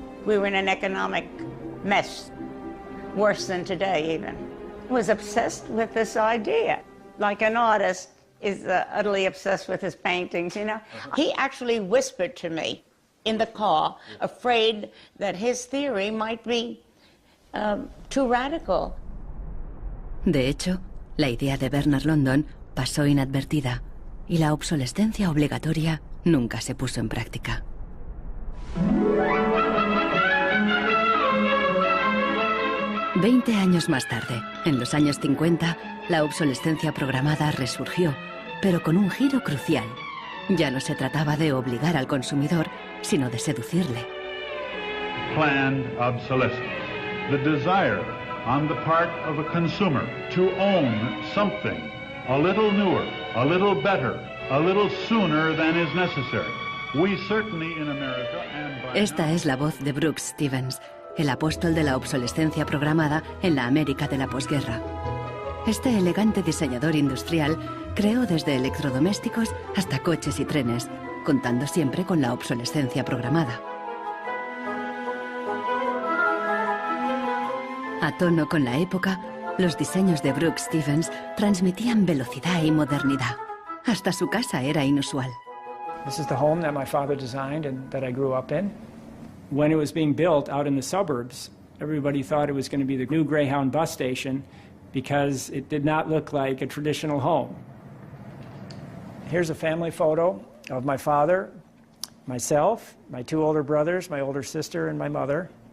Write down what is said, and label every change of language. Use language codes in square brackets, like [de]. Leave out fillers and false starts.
[en] We were in an economic mess, worse than today even. Was obsessed with this idea. Like an artist is utterly obsessed with his paintings, you know. He actually whispered to me in the car, afraid that his theory might be too radical. [es] De hecho, la idea de Bernard London pasó inadvertida y la obsolescencia obligatoria nunca se puso en práctica. 20 años más tarde, en los años 50, la obsolescencia programada resurgió, pero con un giro crucial. Ya no se trataba de obligar al consumidor, sino de seducirle. [en] Planned obsolescence. The desire on the part of a consumer to own something a little newer, a little better, a little sooner than is necessary. We certainly in America and by [es] Esta es la voz de Brooks Stevens, el apóstol de la obsolescencia programada en la América de la posguerra. Este elegante diseñador industrial creó desde electrodomésticos hasta coches y trenes, contando siempre con la obsolescencia programada. A tono con la época, los diseños de Brooks Stevens transmitían velocidad y modernidad. Hasta su casa era inusual. [en] This is the home that my father designed and that I grew up in. When it was being built out in the suburbs, everybody thought it was going to be the new Greyhound bus station because it did not look like a traditional home. Here's a family photo of my father, myself, my two older brothers, my older sister, and my mother.